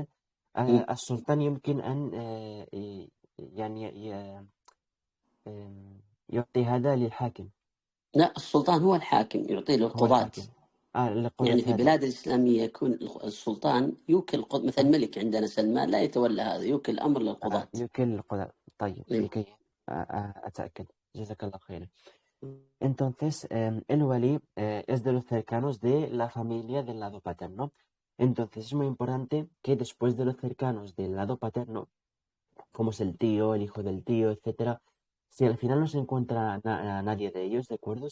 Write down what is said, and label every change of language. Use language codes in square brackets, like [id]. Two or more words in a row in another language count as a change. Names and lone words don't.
[ar] السلطان يمكن أن يعني يعطي هذا للحاكم. لا، السلطان هو الحاكم، يعطيه هو للقضاة. الحاكم للقضاة يعني في هذا. البلاد الإسلامية يكون السلطان يوكل مثل الملك عندنا سلمان لا يتولى هذا، يوكل الأمر للقضاة. يوكل للقضاة. طيب لكي أتأكد. جزاك الله خيرا. [es] Entonces, el walí es de los cercanos de la familia del lado paterno. Entonces, es muy importante que después de los cercanos del lado paterno, como es el tío, el hijo del tío, etcétera, si al final no se encuentra a nadie de ellos, ¿de acuerdo?